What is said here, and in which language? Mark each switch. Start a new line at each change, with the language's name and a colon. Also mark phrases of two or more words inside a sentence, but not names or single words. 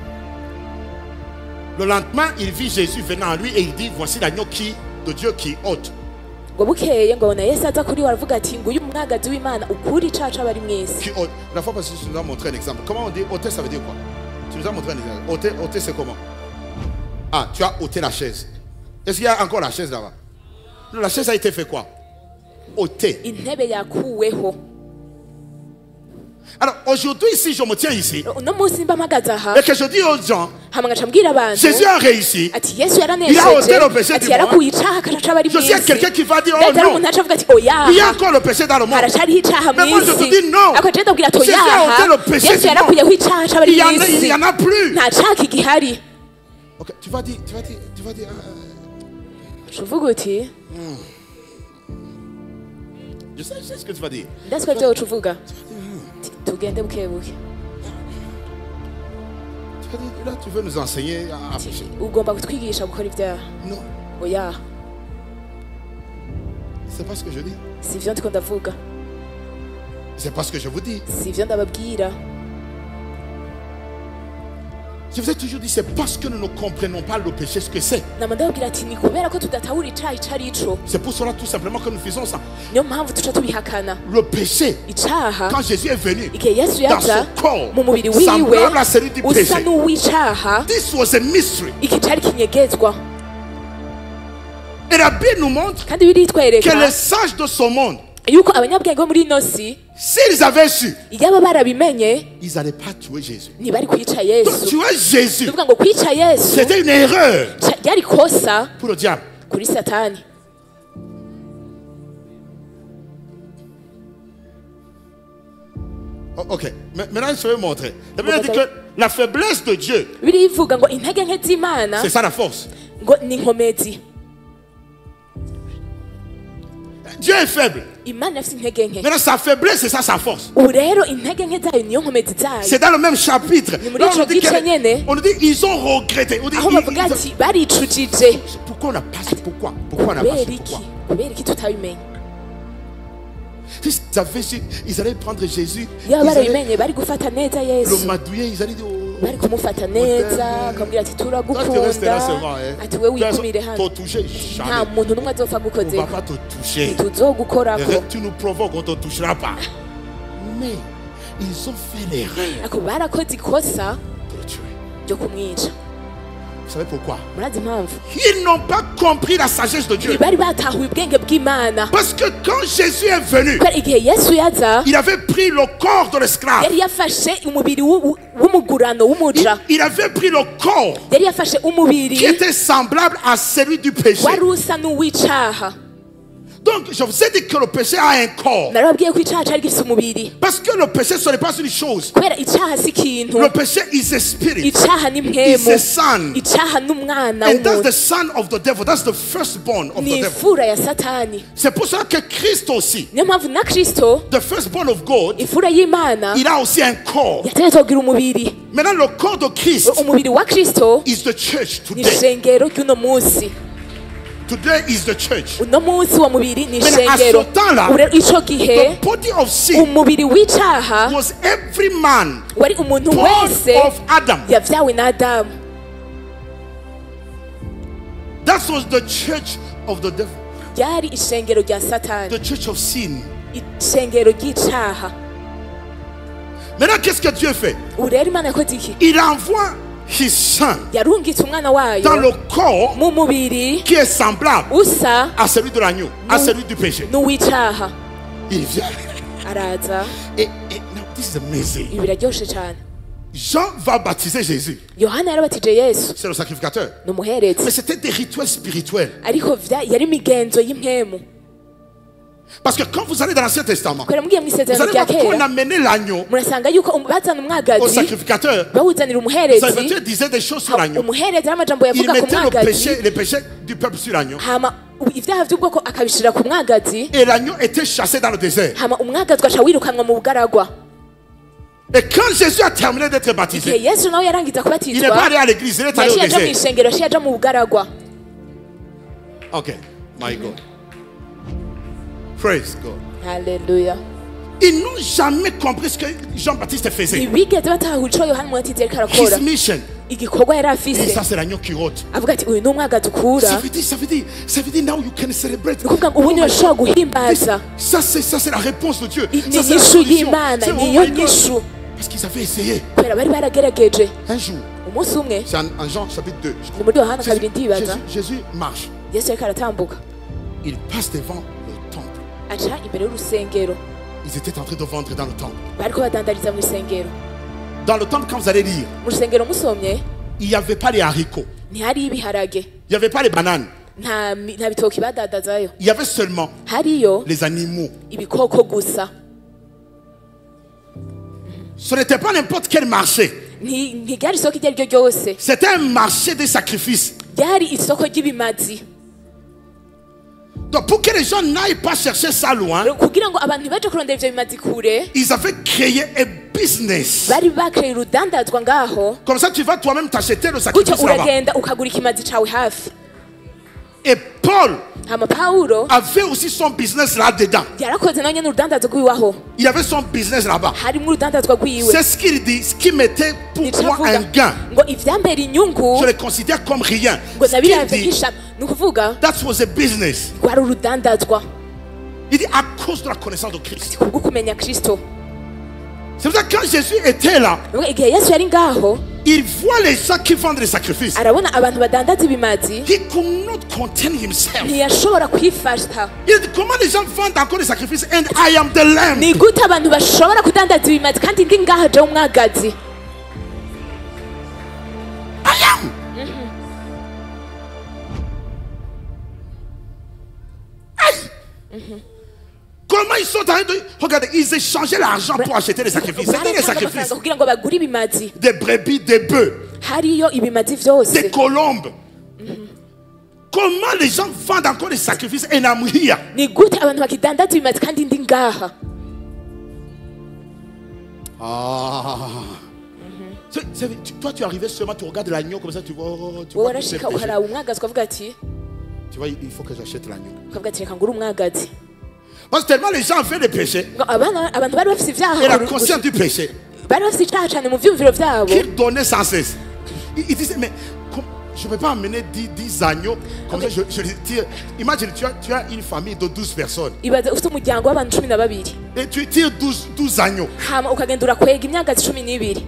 French: Le lendemain, il vit Jésus venant à lui et il dit voici l'agneau de Dieu qui ôte.
Rundi: Ngo bukeye ngo abona Yesu aza kuri we aravuga ati nguyu umwagazi w'Imana ukura icaha c'abari mw'isi.
French: Qui ôte. La fois passée, tu nous as montré un exemple. Comment on dit ôter, ça veut dire quoi? Tu nous as montré un exemple. Ôter c'est comment? Ah, tu as ôté la chaise. Est-ce qu'il y a encore la chaise là-bas? Non, la chaise a été fait quoi? Ôter.
Rundi: Intebe yakuweho.
French: Alors aujourd'hui, si je me tiens ici
Rundi: Uno munsi mba mpagaze aha
French: et que je dis aux gens,
Rundi: hama ngaca mbwira abantu
French: Jésus a réussi.
Rundi: ati Yesu
French: Il a ôté
Rundi: yaranesheje
French: le péché
Rundi: ati
French: du
Rundi: yarakuye icaha akaca c'abari
French: Je sais
Rundi: mw'isi.
French: quelqu'un qui va dire oh
Rundi: Ndetse hari
French: non,
Rundi: umuntu aca avuga ati oya
French: il y a encore le péché dans le monde.
Rundi: haracariho icaha
French: Mais moi je te
Rundi: mw'isi.
French: dis non.
Rundi: Ariko je ndabwira ati
French: Jésus a ôté
Rundi: oya
French: le péché
Rundi: Yesu
French: du monde.
Rundi: yarakuyeho icaha c'abari
French: Il
Rundi: mw'isi.
French: y en a plus.
Rundi: Nta caha kigihari.
French: Ok, tu vas dire.
Rundi: Uvuga uti
French: Je sais ce que tu vas dire.
Rundi: ndazi ko ivyo woca uvuga. Tugende bukebuke.
French: Tu vas dire, là tu veux nous enseigner à pécher.
Rundi: Ugomba kutwigisha gukora ivyaha.
French: Non,
Rundi: Oya
French: c'est pas ce que je dis.
Rundi: si ivyo ndiko ndavuga.
French: C'est pas ce que je vous dis.
Rundi: Si ivyo ndababwira.
French: Je vous ai toujours dit, c'est parce que nous ne comprenons pas le péché ce que c'est.
Rundi: Nama ndababwira ati ni kubera ko tudatahura icaha ico arico.
French: C'est pour cela tout simplement que nous faisons ça.
Rundi: Niyo mpamvu tuca tubihakana.
French: Le péché,
Rundi: Icaha
French: quand Jésus est venu,
Rundi: igihe Yesu
French: dans
Rundi: yaza
French: son corps,
Rundi: mu mubiri wiwe
French: semblable à celui du
Rundi: usa
French: péché.
Rundi: n'uw'icaha,
English: This was a mystery.
Rundi: iki cari kinyegezwa.
French: Et la Bible nous montre
Rundi: Kandi
French: que
Rundi: biritwereka
French: les sages de ce monde,
Rundi: yuko abanyabwenge bo muri ino si
French: s'ils avaient su,
Rundi: iyaba barabimenye
French: ils n'allaient pas tuer Jésus.
Rundi: ntibari kwica
French: Donc
Rundi: Yesu.
French: tuer Jésus,
Rundi: Tuvuga ngo kwica Yesu
French: c'était une erreur
Rundi: ryari kosa
French: pour le diable.
Rundi: kuri Satani.
French: Oh, ok, maintenant je vais vous montrer. La Bible dit que la faiblesse de Dieu,
Rundi: Birivuga ngo intege nke z'Imana
French: c'est ça la force.
Rundi: ngo ni inkomezi.
French: Dieu est faible.
Rundi: Imana ifite intege nke.
French: Maintenant sa faiblesse, c'est ça sa force.
Rundi: Ubu rero intege nke zayo niyo nkomezi zayo.
French: C'est dans le même chapitre.
Rundi: Ni muri
French: Là,
Rundi: ico gice nyene
French: on nous dit ils ont regretté. On dit,
Rundi: aho bavuga ati baricujije.
French: pourquoi on n'a pas su? Pourquoi on n'a pas
Rundi: Kubera
French: su?
Rundi: iki?
French: Pourquoi?
Rundi: Kubera iki tutabimenye?
French: S'ils avaient su, ils allaient prendre Jésus.
Rundi: Iyo
French: Ils allaient
Rundi: barabimenye bari gufata neza
French: le
Rundi: Yesu.
French: madouiller. Ils allaient dire oh,
Rundi: Bari kumufata neza akamubwira ati
French: toi tu restes là
Rundi: turagukunda
French: seulement.
Rundi: ati we wigumire
French: T'as
Rundi: hano
French: touché.
Rundi: nta
French: Jamais.
Rundi: muntu n'umwe azopfa
French: On ne
Rundi: gukoze
French: va pas te toucher.
Rundi: tuzogukorako.
French: Tu nous provoques, on ne te touchera pas. Mais ils ont fait l'erreur
Rundi: ako barakoze ikosa
French: de le tuer.
Rundi: ryo kumwica.
French: Vous savez pourquoi?
Rundi: Murazi impamvu
French: Ils n'ont pas compris la sagesse de Dieu.
Rundi: ntibari batahuye ubwenge bw'Imana.
French: Parce que quand Jésus est venu,
Rundi: kubera igihe Yesu yaza
French: il avait pris le corps de l'esclave.
Rundi: yari yafashe umubiri w'umugurano w'umuja.
French: Il avait pris le corps
Rundi: Yari yafashe
French: qui
Rundi: umubiri
French: était semblable à celui du péché.
Rundi: wari usa n'uw'icaha.
French: Donc, je vous ai dit que le péché a un corps.
Rundi: narababwiye ko icaha cari gifise umubiri
French: Parce que le péché, ce n'est pas une chose.
Rundi: kubera icaha si ikintu.
French: Le péché
English: is a spirit.
Rundi: Icaha ni
English: It's
Rundi: mpwemu.
English: a son.
Rundi: Icaha n'umwana
English: And that's
Rundi: w'umuntu.
English: the son of the devil. That's the firstborn of the
Rundi: Ni
English: devil.
Rundi: ifura ya Satani.
French: C'est pour ça que Christ aussi,
Rundi: Niyo mpamvu na Kristo
English: the firstborn of God,
Rundi: ifura y'Imana
French: il a aussi un corps.
Rundi: yategetswe kugira umubiri.
French: Maintenant, le corps de Christ
Rundi: Umubiri wa Kristo
English: is the church
Rundi: ni
English: today.
Rundi: ishengero ry'uno munsi.
English: Today is the church.
Rundi: uno munsi wa mubiri ni
French: Mais à
Rundi: ishengero.
French: ce temps-là,
Rundi: Ubu rero ico gihe
English: the body of sin
Rundi: umubiri w'icaha
English: was every man
Rundi: wari umuntu
English: born
Rundi: wese
English: of Adam.
Rundi: yavyawe na Adamu.
English: That was the church of the devil.
Rundi: Ryari ishengero rya Satani,
English: The church of sin.
Rundi: ishengero ry'icaha.
French: Maintenant, qu'est-ce que Dieu fait?
Rundi: Ubu rero Imana yakoze iki?
French: Il envoie
English: his son
Rundi: Yarungitse umwana wayo
French: dans le corps
Rundi: mu mubiri
French: qui est semblable
Rundi: usa
French: à celui de l'agneau, à celui du péché.
Rundi: n'uw'icaha.
French: Il vient.
Rundi: Araza.
English: Et now, this is amazing.
Rundi: Ibi biraryoshe cyane.
French: Jean va baptiser Jésus.
Rundi: Yohana yarabatije Yesu,
French: C'est le sacrificateur.
Rundi: ni umuherezi.
French: Mais c'était des rituels spirituels.
Rundi: Ariko yari imigenzo y'impwemu.
French: Parce que quand vous allez dans l'Ancien Testament,
Rundi: Kubera mugiye mu
French: vous
Rundi: isezerano
French: allez
Rundi: rya
French: voir qu'on
Rundi: kera
French: amenait l'agneau
Rundi: murasanga yuko bazana
French: au
Rundi: umwagazi
French: sacrificateur.
Rundi: bawuzanira
French: Le
Rundi: umuherezi.
French: sacrificateur disait des choses sur l'agneau.
Rundi: Umuherezi n'amajambo
French: Il
Rundi: yavuga ku
French: mettait
Rundi: mwagazi,
French: les péchés du peuple sur l'agneau.
Rundi: hama ibyaha by'ubwoko akabishira ku mwagazi,
French: Et l'agneau était chassé dans le désert.
Rundi: hama umwagazi ugaca wirukanwa mu bugaragwa.
French: Et quand Jésus a terminé d'être
Rundi: Igihe
French: baptisé,
Rundi: Yesu nawe yarangiza
French: il n'est pas
Rundi: kubatizwa
French: allé à l'église, il est allé au
Rundi: yaciye aja mu
French: désert.
Rundi: ishengero, yaciye aja mu bugaragwa.
English: Ok, my God. Praise God.
Rundi: Haleluya.
French: Ils n'ont jamais compris ce que Jean-Baptiste faisait.
Rundi: Ntibigeze batahura ico Yohana umubatizi yariko arakora.
English: His mission.
Rundi: Igikorwa yari
French: Et
Rundi: afise,
French: ça, c'est l'agneau qui rôde.
Rundi: avuga ati uyu ni umwagazi ukura.
French: Ça veut dire,
English: now you can celebrate.
Rundi: Ni ukuvuga ngo ubu niwe ushobora guhimbaza.
French: Ça, c'est la réponse de Dieu.
Rundi: Ni
French: Ça, c'est la
Rundi: inyishu
French: solution.
Rundi: y'Imana,
French: C'est, oh
Rundi: niyo
English: my God.
Rundi: nyishu.
French: Parce qu'ils avaient essayé.
Rundi: Kubera bari baragerageje.
French: Un jour,
Rundi: Umunsi umwe
French: c'est en Jean chapitre 2. je
Rundi: ni
French: crois.
Rundi: muri Yohana kabiri ndibaza,
French: Jésus marche.
Rundi: Yesu yariko aratambuka
French: Il passe devant le temple.
Rundi: aca imbere y'urusengero.
French: Ils étaient en train de vendre dans le temple.
Rundi: Bariko badandariza mu rusengero.
French: Dans le temple, quand vous allez lire,
Rundi: Mu rusengero musomye
French: il n'y avait pas les haricots.
Rundi: ntihariyo ibiharage,
French: Il n'y avait pas les bananes.
Rundi: nta bitoki badadazayo,
French: Il y avait seulement
Rundi: hariyo
French: les animaux.
Rundi: ibikoko gusa.
French: Ce n'était pas n'importe quel marché.
Rundi: Ntiryari isoko iryo ari ryo ryose,
French: C'était un marché des sacrifices.
Rundi: ryari isoko ry'ibimazi.
French: Donc pour que les gens n'aillent pas chercher ça loin,
Rundi: Kugira ngo abantu ntibaje kurondera ivyo bimazi kure,
French: ils avaient créé un business.
Rundi: bari bakreye urudandazwa ngaho,
French: Comme ça, tu vas toi-même t'acheter le
Rundi: gutyo
French: sacrifice là-bas.
Rundi: uragenda ukagura ikimazi cawe hafi.
French: Et Paul
Rundi: Hama Paulo
French: avait aussi son business là-dedans.
Rundi: yarakoze nawe nyene urudandazwa rwiwaho,
French: Il avait son business là-bas.
Rundi: harimo urudandazwa rwiwe.
French: C'est ce qu'il dit. Ce qui mettait pour
Rundi: Nico
French: moi
Rundi: avuga
French: un gain,
Rundi: ngo ivyambera inyungu
French: je le considère comme rien.
Rundi: ngo
French: Ce qu'il
Rundi: nabiravye
French: dit,
Rundi: nk'ishami, ni ukuvuga
English: that was a business.
Rundi: rwari urudandazwa
French: Il dit à cause de la connaissance de Christ.
Rundi: kubwo kumenya Kristo.
French: C'est pour ça que quand Jésus était là,
Rundi: Nuko igihe Yesu yari ngaho,
French: il voit les gens qui vendent les sacrifices.
Rundi: arabona abantu badandaza ibimazi,
English: He could not contain himself.
Rundi: ntiyashobora kwifasha.
French: Il dit comment les gens vendent encore des sacrifices
English: and I am the lamb.
Rundi: Ni gute abantu bashobora kudandaza ibimazi kandi ndi ngaho jewe umwagazi?
English: I am.
French: Aïe. Comment ils sont en train de... Regardez, ils échangeaient l'argent pour acheter les sacrifices. C'était des
Rundi: Baratanga
French: sacrifices.
Rundi: amafaranga kugira ngo bagure ibimazi.
French: Des brebis, des bœufs,
Rundi: Hariyo ibimazi
French: des
Rundi: vyose.
French: colombes. Comment les gens vendent encore des sacrifices
English: and I'm here?
Rundi: Ni gute abantu bakidandaza ibimazi kandi ndi ngaha?
French: Toi, tu arrivais seulement, tu regardes l'agneau comme ça, tu vois... Tu
Rundi: Wowe
French: vois, tous ces
Rundi: warashika
French: péchés.
Rundi: ukaraba umwagazi ukavuga ati,
French: Tu vois, il faut que j'achète l'agneau.
Rundi: ukavuga ati reka ngure umwagazi.
French: Parce que tellement les gens ont fait des péchés,
Rundi: Ngo abantu bari bafise
French: et
Rundi: ivyaha,
French: la conscience du péché,
Rundi: bari bafise icaha cane mu vyumviro vyabo.
French: qu'ils donnaient sans cesse. Ils disaient, mais je ne peux pas amener 10 agneaux, comme ça je les tire. Imagine, tu as une famille de 12 personnes,
Rundi: Ibaze ufite umuryango w'abantu 12
French: et tu tires 12 agneaux.
Rundi: hama ukagenda urakwega imyagazi 12,